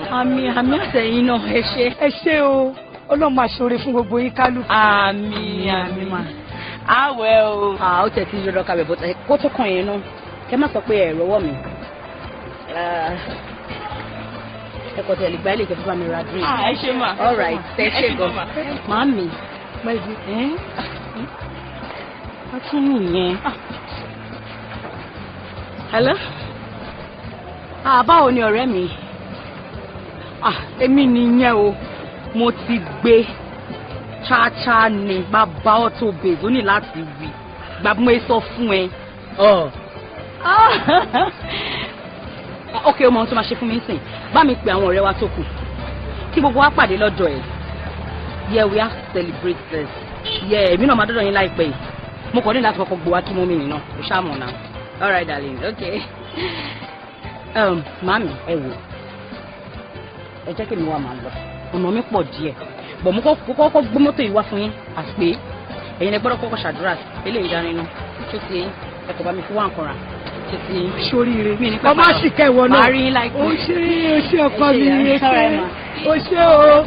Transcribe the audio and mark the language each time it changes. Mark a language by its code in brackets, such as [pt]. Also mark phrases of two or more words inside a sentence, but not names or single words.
[yo] Àmì àtẹ̀yìn náà ẹ ṣé o. Ọlọ́run máa ṣoore fún gbogbo yín kálukú. Àmín mà. Àwẹ̀ o. Ó tẹ̀ sí yọ̀dọ̀ kabẹ̀ bọ́tà kó tó kàn yẹn náà. Kẹ́ má sọ pé ẹ rọwọ́ mi. Ẹ kọ́ tẹ̀lé gbá ilé ìjọba bá mi ra drink. Ẹ ṣé mà. [en] All right, [yo] ẹ ṣé gan. Màámi. Wọ́n tún nìyẹn. Hello? Báwo ni ọ̀rẹ́ mi? Èmi nìyẹn o. Mo ti gbé cha-cha ni bàbá ọ̀tọ̀ bèbè ó ní láti rí. Gbàgbọ́ mo sọ fún ẹ. Ok, ọmọ tó máa ṣe fún mi nísìn. Bá mi pe àwọn ọ̀rẹ́ wa tó kù. Kí gbogbo wa pàdé lọ́dọ̀ ẹ̀. [en] Yeah, we have to celebrate this. Yeah, [yo] èmi náà máa dọ́dọ̀ yín láìpẹ́ yìí. Mo kàn ní láti kọ́kọ́ gbowá kí mọ́mí nìyẹn náà. O ṣáà mọ̀ náà. [en] All right, darling. Okay. [yo] Mami, ẹ wò. ẹ jẹ́ kí mi wá máa lọ ọ̀nà mi pọ̀ díẹ̀ bọ̀ mo kọ́kọ́ gbé mọ́tò yìí wá fún yín àpé ẹ̀yin lẹ gbọ́dọ̀ kọ́kọ́ ṣàdúrà eléyìí dání inú tó ti yín ẹ kò bá mi fi wá nǹkan rà tó ti yín. sóríire ọmọ àṣìkẹ́ ìwọ náà ó ṣe ọkọ mi ó ṣe o.